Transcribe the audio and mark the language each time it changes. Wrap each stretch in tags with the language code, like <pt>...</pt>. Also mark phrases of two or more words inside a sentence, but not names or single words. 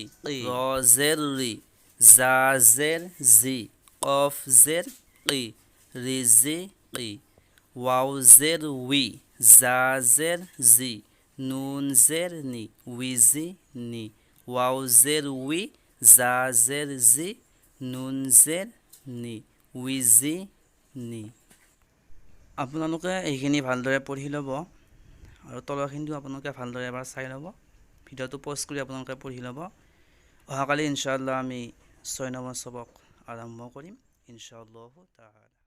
<ur>را زیر رِ، زا زیر زِ، کاف زیر کِ، رِزِ کِ. واؤ زیر وِ، زا زیر زِ، نون زیر نِ، وِزِ نِ. واؤ زیر وِ، زا زیر زِ، نون زیر نِ، وِزِ نِ.</ur> <as>আপোনালোকে এইখিনি ভালদৰে পঢ়ি ল'ব আৰু তলৰখিনিও আপোনালোকে ভালদৰে এবাৰ চাই ল'ব। ভিডিঅ'টো প'জ কৰি আপোনালোকে পঢ়ি ল'ব। অহাকালি</as> <ar>إن شاء الله</ar> <as>আমি ৬ নম্বৰ সবক আৰম্ভ কৰিম</as> <ar>إن شاء الله تعالى.</ar>